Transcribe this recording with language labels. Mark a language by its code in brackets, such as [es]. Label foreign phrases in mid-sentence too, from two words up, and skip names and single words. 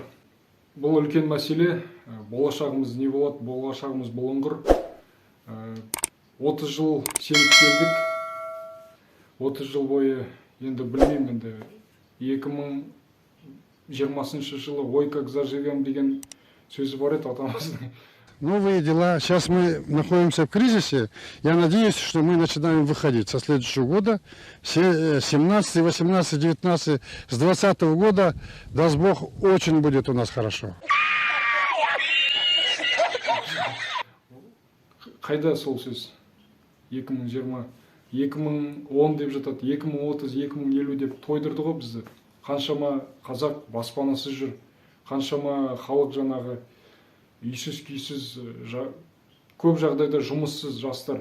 [kk] Бұл үлкен мәселе. Болашағымыз не болады? Болашағымыз бұлыңғыр. 30 жыл сеніп келдік. 30 жыл бойы, енді білмеймін, енді 2020 жылы [ru] «Ой, как заживем» [kk] деген сөзі бар еді атамыздың. [ru] Новые дела. Сейчас мы находимся в кризисе. Я надеюсь, что мы начинаем выходить со следующего года. 17, 18, 19, с 20 года, даст Бог, очень будет у нас хорошо. [kk] Қайда сол сөз? 2020, 2010 деп жатады, 2030, 2050 деп тойдырды ғой бізді. Қаншама қазақ баспанасыз жүр, қаншама халық жаңағы үйсіз күйсіз, көп жағдайда жұмыссыз жастар.